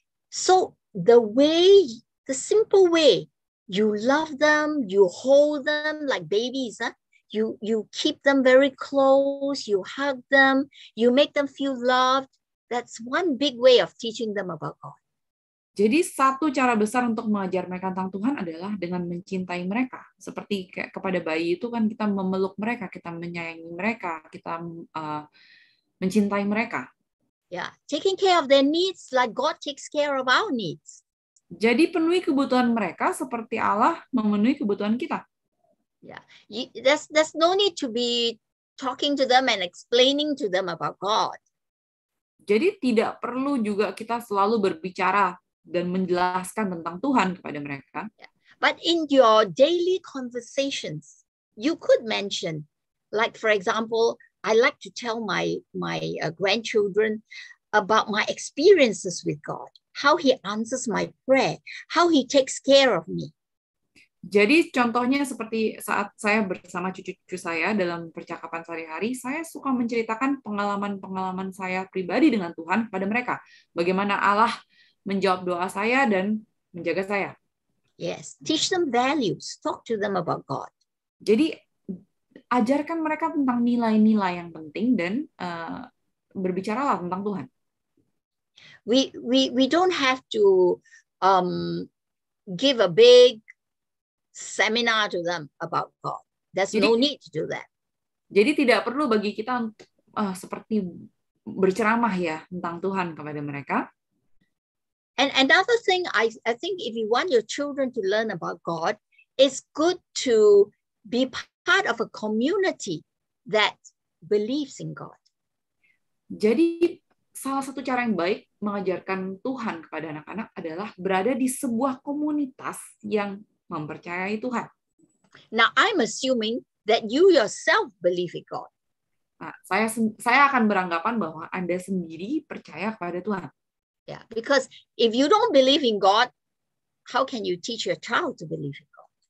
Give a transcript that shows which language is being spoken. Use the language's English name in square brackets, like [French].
[English] So the simple way you love them, you hold them like babies, huh? You keep them very close, you hug them, you make them feel loved. That's one big way of teaching them about God. [Indonesian] Jadi satu cara besar untuk mengajar mereka tentang Tuhan adalah dengan mencintai mereka. Seperti kayak kepada bayi itu kan kita memeluk mereka, kita menyayangi mereka, kita mencintai mereka. [English] Yeah, taking care of their needs like God takes care of our needs. [Indonesian] Jadi penuhi kebutuhan mereka seperti Allah memenuhi kebutuhan kita. [English] Yeah, there's no need to be talking to them and explaining to them about God. [Indonesian] Jadi tidak perlu juga kita selalu berbicara dan menjelaskan tentang Tuhan kepada mereka. [English] But in your daily conversations, you could mention, like for example, I like to tell my grandchildren about my experiences with God, how He answers my prayer, how He takes care of me. [Indonesian] Jadi contohnya seperti saat saya bersama cucu-cucu saya dalam percakapan sehari-hari, saya suka menceritakan pengalaman-pengalaman saya pribadi dengan Tuhan pada mereka. Bagaimana Allah menjawab doa saya dan menjaga saya. [English] Yes, teach them values, talk to them about God. [Indonesian] Jadi ajarkan mereka tentang nilai-nilai yang penting dan berbicaralah tentang Tuhan. [English] We don't have to give a big seminar to them about God. There's no need to do that. [Indonesian] Jadi tidak perlu bagi kita seperti berceramah ya tentang Tuhan kepada mereka. [English] And another thing, I think if you want your children to learn about God, it's good to be part of a community that believes in God. [Indonesian] Jadi salah satu cara yang baik mengajarkan Tuhan kepada anak-anak adalah berada di sebuah komunitas yang mempercayai Tuhan. [English] Now, I'm assuming that you yourself believe in God. [Indonesian] Nah, saya akan beranggapan bahwa Anda sendiri percaya kepada Tuhan. [English] Yeah, because if you don't believe in God, how can you teach your child to believe in God?